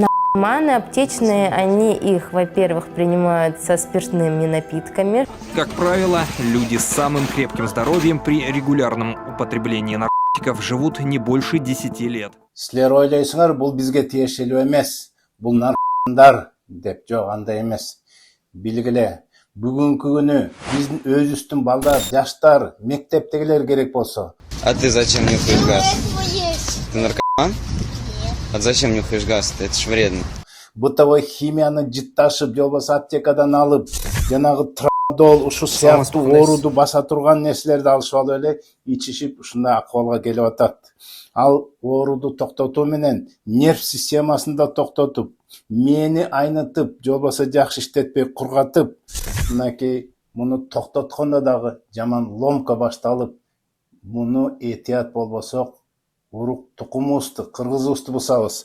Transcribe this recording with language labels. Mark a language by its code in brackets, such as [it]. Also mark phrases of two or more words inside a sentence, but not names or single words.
[ru] Маны аптечные, они их, во-первых, принимают со спиртными напитками. Как правило, люди с самым крепким здоровьем при регулярном употреблении наркотиков живут не больше 10 лет. [ky] Силер ойлойсуңар, бул бизге тиешелүү эмес. Бул наркотиктар деп жок, андай эмес. Билгиле, бүгүнкү күнү биздин өзүбүздүн балдар, жаштар, мектептегилер керек болсо. [ru] А ты зачем нюхаешь газ? Ты наркоман? А зачем нюхаешь газ? Это ж вредно. [ky] Бытовой химияны жытташып, же болбосо аптекадан алып, жанагы трамадол, ушу сыяктуу ооруду баса турган нерселерди алышып алып эле ичишип ушундай акыбалга келип атат. Ал ооруду токтотуу менен нерв системасын да токтотуп, мээни айнытып, же болбосо жакшы иштетпей кургатып, мынакей муну токтоткондо дагы жаман ломка башталып, муну этият болбосок, урук тукумубузду, кыргызыбызды бусабыз.